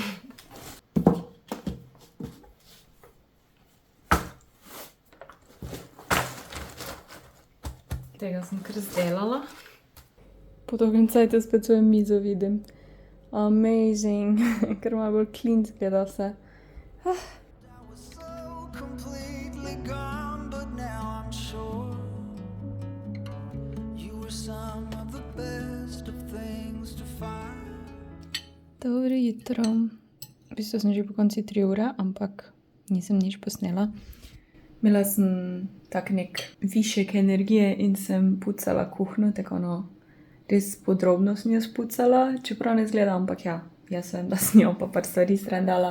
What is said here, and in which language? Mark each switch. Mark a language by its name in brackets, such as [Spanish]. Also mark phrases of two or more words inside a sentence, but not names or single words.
[Slovenian] Tega sem kar zdelala. Po dolgem cajtu spet svojo mizo vidim. Amazing. Ker malo bolj clean zgleda vse. [English] I was so completely gone, but now I'm sure you were some of the best of things to find. [Slovenian] Dobro jutro. V bistvu sem že po konci 3 ure, ampak nisem nič posnela. Imela sem tak nek višek energije in sem pucala kuhnjo, tako res podrobno sem jo spucala, čeprav ne izgleda, ampak ja, jaz vem, da sem jo pa par stvari stran dala.